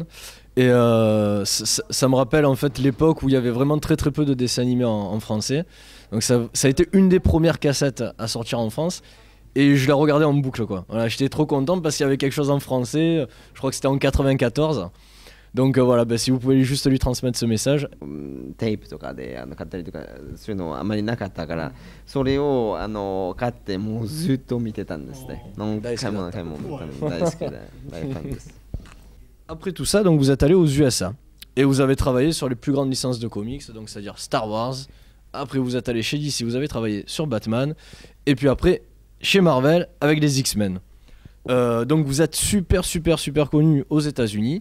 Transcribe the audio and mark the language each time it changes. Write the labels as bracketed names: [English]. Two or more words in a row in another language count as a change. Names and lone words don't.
[French] Et ça me rappelle en fait l'époque où il y avait vraiment très peu de dessins animés en français. Donc ça a été une des premières cassettes à sortir en France. Et je la regardais en boucle, quoi. Voilà, j'étais trop content parce qu'il y avait quelque chose en français. Je crois que c'était en 94. Donc voilà, si vous pouvez juste lui transmettre ce message. [Japanese] Tape とかで買ったりとかそういうのあまりなかったから、それを買ってもうずっと見てたんですね。何回も大好きで大ファンです。 [French] Après tout ça, donc vous êtes allé aux USA et vous avez travaillé sur les plus grandes licences de comics, donc c'est-à-dire Star Wars. Après vous êtes allé chez DC, vous avez travaillé sur Batman, et puis après chez Marvel avec les X-Men. Donc vous êtes super connu aux États-Unis.